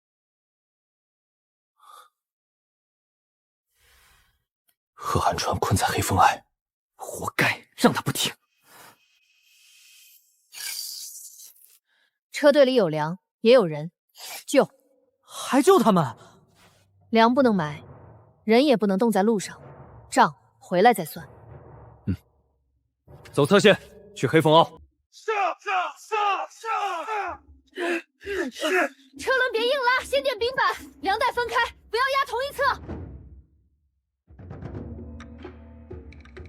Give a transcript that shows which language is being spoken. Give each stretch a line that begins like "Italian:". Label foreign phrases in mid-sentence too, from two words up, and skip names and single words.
Chinese: 贺寒川困在黑风隘，活该，让他不听。车队裡有糧，也有人，救。還救他們？糧不能埋，人也不能凍在路上，賬回來再算。走側線，去黑風坳。上！車輪別硬拉，先墊冰板，糧袋分開，不要壓同一側。